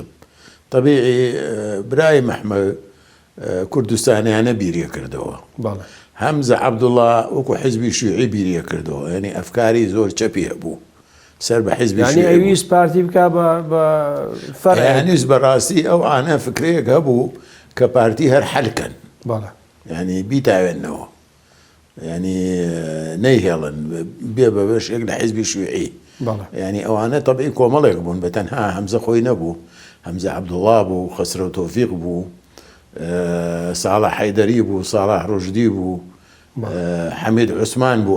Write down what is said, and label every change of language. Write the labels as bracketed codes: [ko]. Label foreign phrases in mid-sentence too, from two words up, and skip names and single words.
[ckb] طبیعی برایم ئەحمەد کوردستانیانە بیریە کردەوە. هەمزە عەبدوڵڵا وەکو حیزبی شیوعی بیریە کردەوە، یعنی ئەفکاری زۆر چەپی هەبوو سەر بە حیزبی شیوعی. یعنی ئەویست پارتی بکا بە فەرع. یانیش بەڕاستی ئەو ئانە فکرەیەک هەبوو کە پارتی هەر حەلکەن. يعني بيتاوێنەوە، يعني نەیهێڵن بێ بە بەشێک لە حیزبی شیوعی. يعني ئەوانە طبعی کۆمەڵێک بوون، بە تەنها هەمزە خۆی نەبوو، هەمزە عەبدوڵڵا بوو، خەسرە تۆفیق بوو، ساڵح حەیدەری بوو، ساڵح ڕۆژدی بوو، حەمید عوسمان بوو.